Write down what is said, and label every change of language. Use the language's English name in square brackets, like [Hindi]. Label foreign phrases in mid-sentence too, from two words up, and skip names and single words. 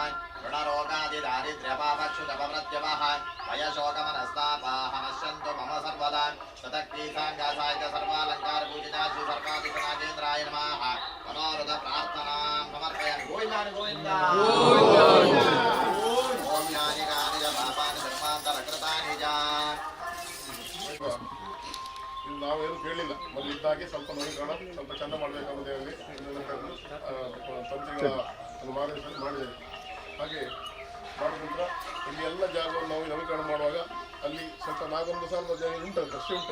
[Sanskrit] ऋणरोगादिदारिद्र्यपापक्षुतपप्रत्यवः भयशोकमनस्तापाः नश्यन्तु मम सर्वदा शतक्रीसाङ्गासायिक सर्वालङ्कारपूजिता श्रीसर्वादिशनागेन्द्राय नमः मनोरथप्रार्थनां समर्पयामि गोविन्दानि गोविन्दा ओम यानि कानि च पापानि धर्मान्तरकृतानि च [Kannada] ಇದು ನಾವೇನು ಕೇಳಿಲ್ಲ ಮೊದಲಿದ್ದಾಗೆ ಸ್ವಲ್ಪ ನವೀಕರಣ ಸ್ವಲ್ಪ ಚೆಂದ ಮಾಡಬೇಕನ್ನೋದೇ ತಂತ್ರಿಗಳ ಒಂದು ಮಾರ್ಗದರ್ಶನ ಮಾಡಿದ್ದೇವೆ. ಹಾಗೆ ಮಾಡಿದ ನಂತರ ಇಲ್ಲಿ ಎಲ್ಲ ಜಾಗವನ್ನು ನಾವು ನವೀಕರಣ ಮಾಡುವಾಗ ಅಲ್ಲಿ ಸ್ವಲ್ಪ 400 ಸಾಲ ಜಾಗ ಉಂಟು, ಕೃಷಿ ಉಂಟು.